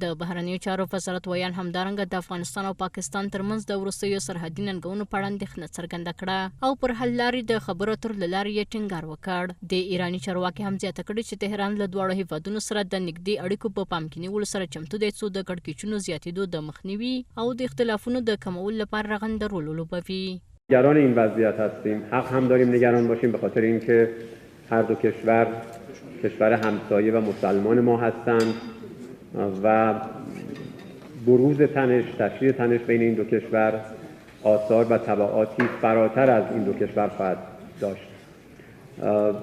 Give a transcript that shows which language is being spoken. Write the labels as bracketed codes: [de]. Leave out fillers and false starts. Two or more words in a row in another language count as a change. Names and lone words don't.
[ps] د بهرنیو چارو وزارت ویاند همدارنګه د افغانستان او پاکستان ترمنځ د وروستیو سرحدي ننګونو په اړه اندېښنه څرګنده کړه او پر حل لارې د خبرو اترو له لارې یې ټینګار وکړ. د ایراني چارواکي هم زیاته کړې چې تهران له دواړو هیوادونو سره د نږدې اړیکو په پام کې نیولو سره چمتو دی څو د کړکېچونو زیاتېدو د مخنیوي او د اختلافونو د کمولو لپاره رغنده رول ولوبوي. [fa] نگران این وضعیت هستیم. حق هم داریم نگران باشیم به خاطر اینکه هر دو کشور همسایه و مسلمان ما هستند و بروز تنش، تشدید تنش بین این دو کشور آثار و تبعاتی فراتر از این دو کشور خواهد داشت.